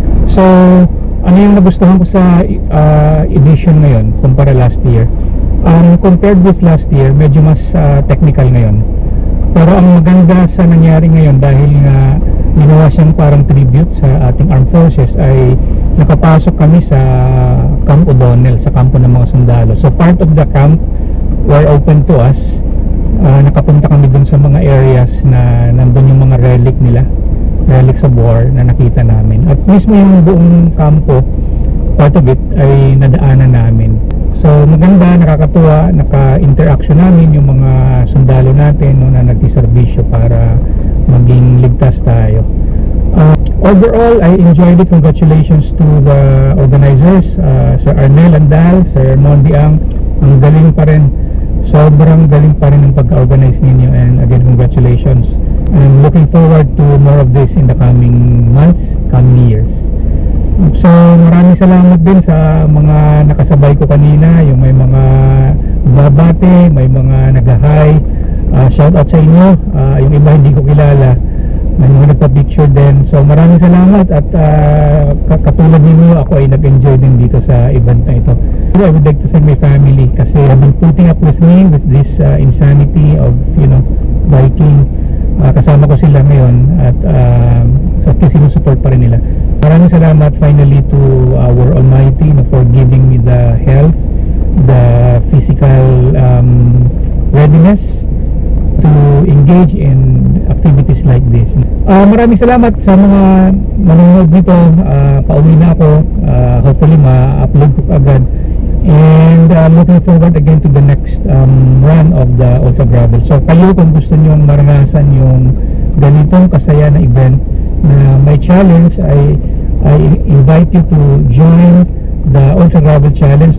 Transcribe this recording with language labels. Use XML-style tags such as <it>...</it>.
<tl>So ano yung nagustuhan ko sa edition ngayon kumpara last year?</tl> <en>Compared with last year,</en> <tl>medyo mas technical ngayon. Pero ang maganda sa nangyari ngayon, dahil nga ginawa siyang parang tribute sa ating armed forces, ay nakapasok kami sa Camp O'Donnell, sa kampo ng mga sundalo.</tl> <en>So part of the camp were open to us.</en> <tl>Nakapunta kami dun sa mga areas na nandun yung mga relic nila,</tl> <en>relics of war</en> <tl>na nakita namin. At mismo yung buong kampo, part of it ay nadaanan namin. So maganda, nakakatuwa, naka-interaction namin yung mga sundalo natin no, na nagsiservisyo para maging ligtas tayo.</tl> <en>Overall, I enjoyed it. Congratulations to the organizers, Sir Arnel Andal, Sir Mondiang.</en> <tl>Ang galing pa rin, sobrang galing pa rin ng pagka-organize ninyo,</tl> <en>and again, congratulations. I'm looking forward to more of this in the coming months, coming years.</en> <tl>So maraming salamat din sa mga nakasabay ko kanina, yung may mga babate, may mga nag-hi, shout out sa inyo, yung iba hindi ko kilala, may mga nagpa-picture din. So maraming salamat, at katulad ninyo, ako ay nag-enjoy din dito sa event na ito.</tl> <en>I would like to thank my family kasi have been putting up with me with this insanity of, you know, biking.</en> <tl>Kasama ko sila ngayon, at at least sinusupport pa rin nila. Maraming salamat</tl> <en>finally to our Almighty, for giving me the health, the physical readiness to engage in activities like this.</en> <tl>Maraming salamat sa mga manonood nito. Pauwi na ako,</tl> <en>hopefully ma-upload ko agad, and looking forward again to the next run of the Ultra Gravel.</en> <tl>So kayo, kung gusto nyo maranasan yung ganitong kasaya na event na may challenge,</tl> <en>I invite you to join the Ultra Gravel Challenge.</en>